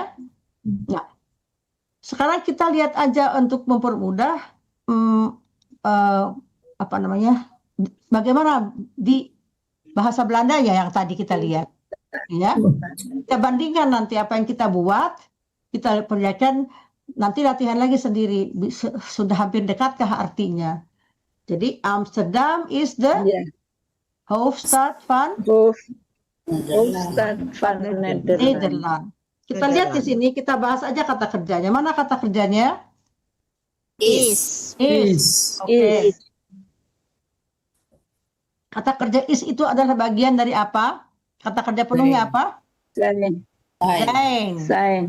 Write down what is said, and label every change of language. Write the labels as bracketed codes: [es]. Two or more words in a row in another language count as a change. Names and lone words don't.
[id] Nah sekarang kita lihat aja untuk mempermudah bagaimana di bahasa Belanda ya yang tadi kita lihat ya. Kita bandingkan nanti apa yang kita buat, kita perlihatkan. Nanti latihan lagi sendiri, sudah hampir dekatkah artinya. [nl] Jadi Amsterdam is the hoofdstad van Nederland. [id] Kita lihat di sini, kita bahas aja kata kerjanya. Mana kata kerjanya? Is. Oke. Kata kerja is itu adalah bagian dari apa? Kata kerja penuhnya apa? Zijn.